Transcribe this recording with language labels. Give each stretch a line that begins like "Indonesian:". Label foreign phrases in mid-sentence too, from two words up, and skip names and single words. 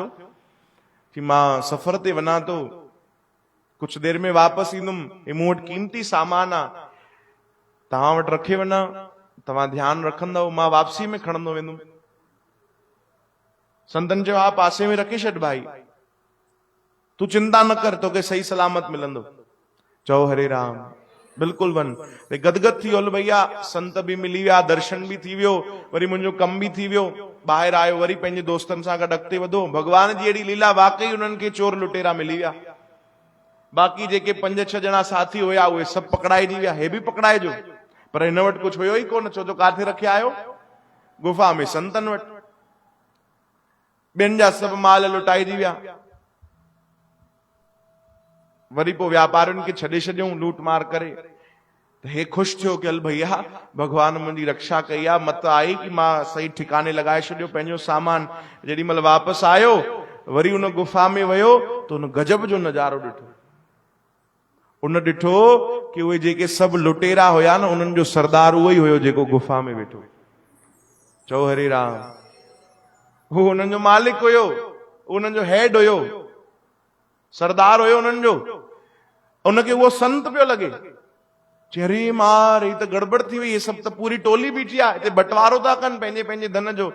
Sindhi: कि मां सफ़र ते वञा थो, कुछ देर में वापसि ईंदुमि, मूं वटि कीमती सामान आहे, तव्हां वटि रखे वञा, तव्हां ध्यानु रखंदव, मां वापसी में खणंदो वेंदुमि। संतन चयो हा पासे में रखी छॾ भाई। तू चिंता न कर, तोखे सही सलामत मिलंदो। चओ हरे राम, बिल्कुलु वन। गदगद थी वियो भैया, संत बि मिली विया, दर्शन बि थी वियो, वरी मुंहिंजो कम बि थी वियो, ॿाहिरि आयो, वरी पंहिंजे दोस्तनि सां गॾु अॻिते वधो। भगवान जी अहिड़ी लीला, वाकई उन्हनि खे चोर लुटेरा मिली विया। बाक़ी जेके 5-6 ॼणा साथी हुया उहे सभु पकड़ाइजी विया, हे बि पकड़ाइजो, पर हिन वटि कुझु हुयो ई कोन। छो जो काथे रखिया आयो? गुफ़ा में, संतनि वटि। ॿियनि जा सभु माल लुटाइजी विया। वरी पोइ व्यापारियुनि खे छॾे छॾियऊं लूट मार करे। हे ख़ुशि थियो कि हल भैया भगवान मुंहिंजी रक्षा कई आहे, मत आई कि मां सही ठिकाने लॻाए छॾियो पंहिंजो सामान। जेॾी महिल वापसि आयो, वरी उन गुफ़ा में वियो त उन गजब जो नज़ारो ॾिठो। उन ॾिठो कि उहे जेके सभु लुटेरा हुया न, उन्हनि जो सरदार उहो ई हुयो जेको गुफ़ा में वेठो। चओ हरे राम। हू उन्हनि जो मालिक हुयो, उन्हनि जो हेड हुयो, सरदार हुयो उन्हनि जो। उनखे उहो संत पियो लॻे। चेरी मार, ही त गड़बड़ थी वई, ये सभु त पूरी टोली बीठी आहे, हिते बंटवारो था कनि पंहिंजे पंहिंजे धन जो।